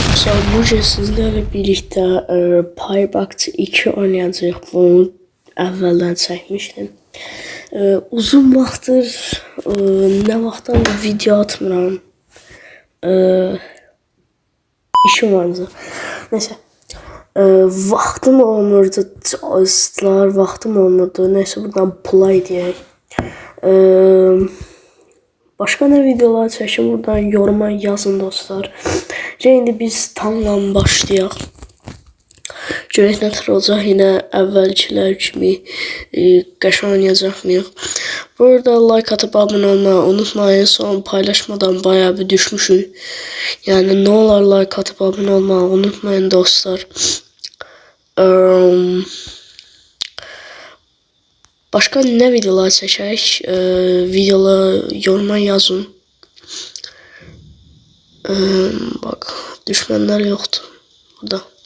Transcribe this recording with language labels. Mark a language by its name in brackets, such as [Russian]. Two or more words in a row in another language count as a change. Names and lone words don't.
[Azerbaijani] Bugün sizlerle birlikte Paybox 2 oynayacağıq. Bunu əvvəldən çəkmişdim. Uzun vaxtdır nə vaxtdan da video atmıram. [Turkish] İşim vardı. Neyse. [Azerbaijani] Vaxtım olmurdu. Vaxtım olmurdu. Neyse buradan play deyək. [Turkish] Başka ne videolar çəkim buradan yoruma yazın dostlar. [Azerbaijani] Şimdi biz tamla başlayaq. Görək nə tür olacaq. Yine əvvəlkilər kimi qəşəng oynayacaq mıyıq? [Turkish] Burada like atıp abone olmayı unutmayın. Son paylaşmadan bayağı bir düşmüşük. Yani ne olur like atıp abone olmayı unutmayın dostlar. Başka ne videolar çəkək? Videoları yoruma yazın. Bak düşmanlar yoktu burada.